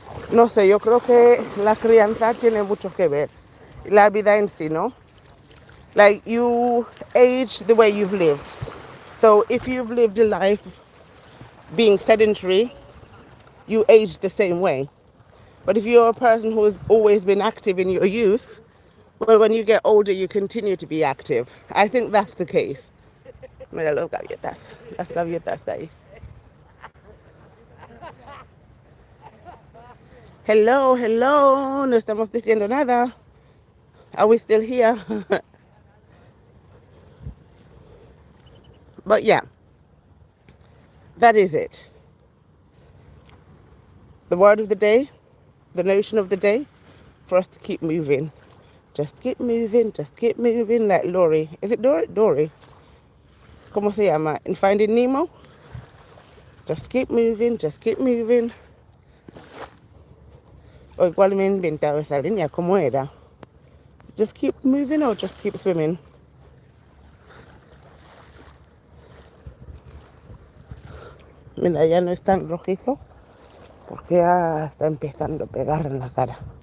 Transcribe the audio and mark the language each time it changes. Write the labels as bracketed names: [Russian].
[Spanish] No sé, yo creo que la crianza tiene mucho que ver. La vida en sí, ¿no? [English] Like, you age the way you've lived. So if you've lived a life being sedentary, you age the same way. But if you're a person who has always been active in your youth, well, when you get older, you continue to be active. I think that's the case. [Spanish] Mira las gaviotas ahí. Hello, no estamos diciendo nada. [English] Are we still here? But yeah, that is it. The word of the day, the notion of the day, for us to keep moving. Just keep moving, like Lori. Is it Dory? Dory. [Spanish] ¿Cómo se llama? [English] In Finding Nemo? Just keep moving. [Spanish] O igual me he inventado esa línea, ¿cómo era? [English] Just keep moving or just keep swimming. [Spanish] Mira, ya no es tan rojizo porque ya está empezando a pegar en la cara.